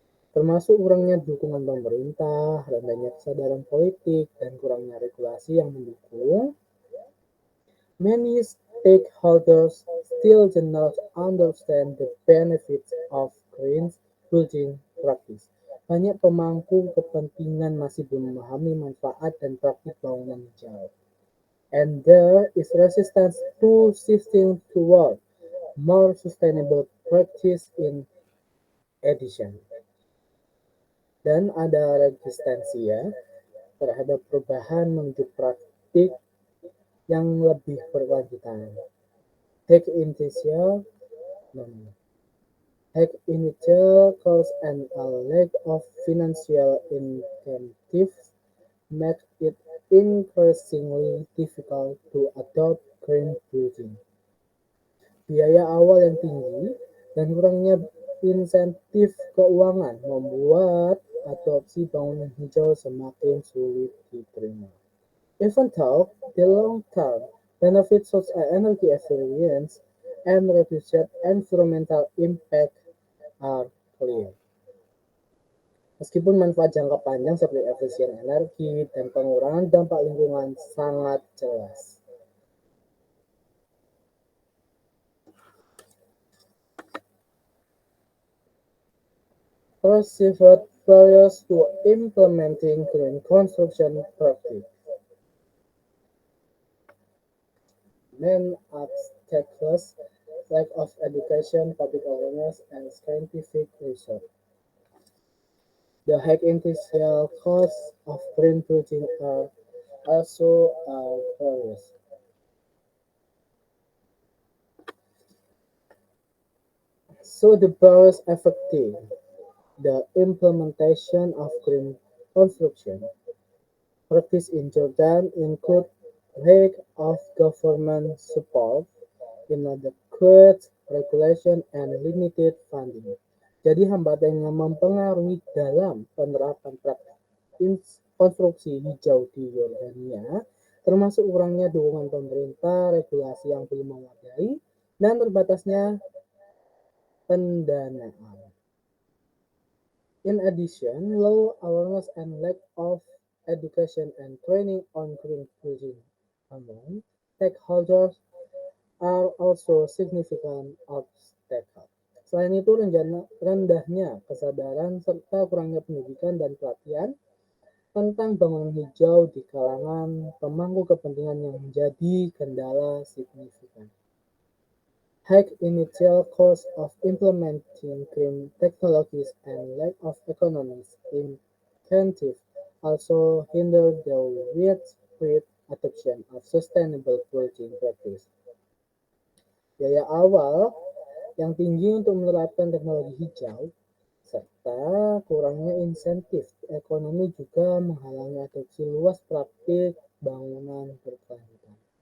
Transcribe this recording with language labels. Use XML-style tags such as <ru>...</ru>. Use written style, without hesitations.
<id>Termasuk kurangnya dukungan pemerintah, rendahnya kesadaran politik, dan kurangnya regulasi yang mendukung.</id> <en>Many stakeholders still do not understand the benefits of green building practice.</en> <id>Banyak pemangku kepentingan masih belum memahami manfaat dan praktik bangunan hijau.</id> <en>And there is resistance to shifting toward more sustainable practice in addition.</en> <id>Dan ada resistensi ya terhadap perubahan menuju praktik yang lebih berkelanjutan.</id> <en>Take initial Hack initial costs and a lack of financial incentives make it increasingly difficult to adopt green building.</en> <id>Biaya awal yang tinggi dan kurangnya insentif keuangan membuat adopsi bangunan hijau semakin sulit diterima.</id> <en>Even though the long-term benefits such as energy efficiency and reduced environmental impact are clear.</en> <id>Meskipun manfaat jangka panjang seperti efisien energi dan pengurangan dampak lingkungan sangat jelas.</id> <en>Perceived barriers to implementing green construction practice. Main obstacles: lack of education, public awareness, and scientific research. The high initial costs of green building are also various. So the barriers affecting the implementation of green construction practice in Jordan include lack of government support, inadequate regulation, and limited funding.</en> <id>Jadi hambatan yang mempengaruhi dalam penerapan praktik konstruksi hijau di Yordania, termasuk kurangnya dukungan pemerintah, regulasi yang belum memadai, dan terbatasnya pendanaan.</id> <en>In addition, low awareness and lack of education and training on green building among stakeholders are also significant obstacles.</en> <id>Selain itu, rendahnya kesadaran serta kurangnya pendidikan dan pelatihan tentang bangunan hijau di kalangan pemangku kepentingan yang menjadi kendala signifikan.</id> <en>High initial cost of implementing green technologies and lack of economic incentive also hinder the widespread adoption of sustainable building practice.</en> <id>Biaya awal yang tinggi untuk menerapkan teknologi hijau serta kurangnya insentif ekonomi juga menghalangi adopsi luas praktik bangunan berkelanjutan.</id>